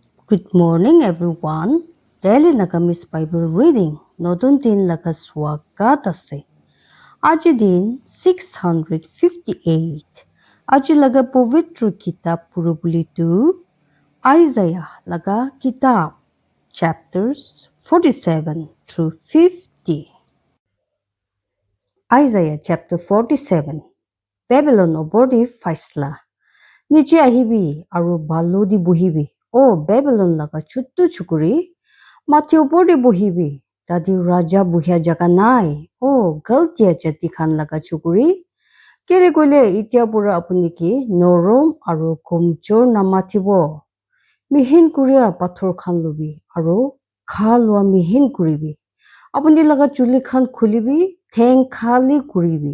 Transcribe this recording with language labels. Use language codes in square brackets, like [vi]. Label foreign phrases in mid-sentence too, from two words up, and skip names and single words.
[en] Good morning, everyone. Daily Nagamis Bible Reading. [nag] Nodun din laga swagat ase. Aji din 658. Aji laga povitru kitab purubulitu. Isaiah laga kitab. [en] Chapters 47 through 50. [nag] Isaiah chapter 47. Babylon obodi faisla. Niche ahibi aru balodi buhibi. O Babylon laga chuttu chukuri. Mati opore bohibi, tadi raja buhia jaga nai. O galtia jati khan laga chukuri. Kere kole itia pura apuni ki norom aru komchor namatibo. Mihin kuria pathor khan lubi aru khalwa mihin kuribi. Apuni laga chuli khan khulibi, theng khali kuribi.